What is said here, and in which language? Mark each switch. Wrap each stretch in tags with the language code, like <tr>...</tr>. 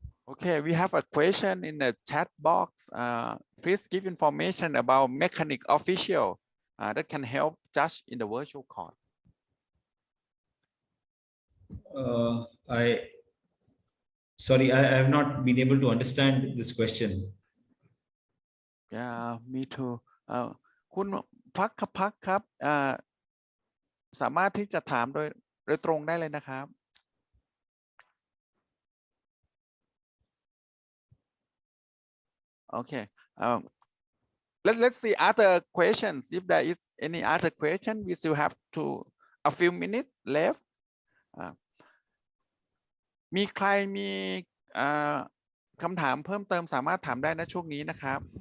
<en>Okay, we have a question in the chat box. Please give information about mechanic official that can help judge in the virtual court. Sorry, I have not been able to understand this question. Yeah, me too.</en> <th>คุณพักครับ สามารถที่จะถามโดยตรงได้เลยนะครับ Okay.</th> <en>Let's see other questions. If there is any other question, we still have a few minutes left.</en> <th>มีใครมีคำถามเพิ่มเติมสามารถถามได้นะช่วงนี้นะครับ</th>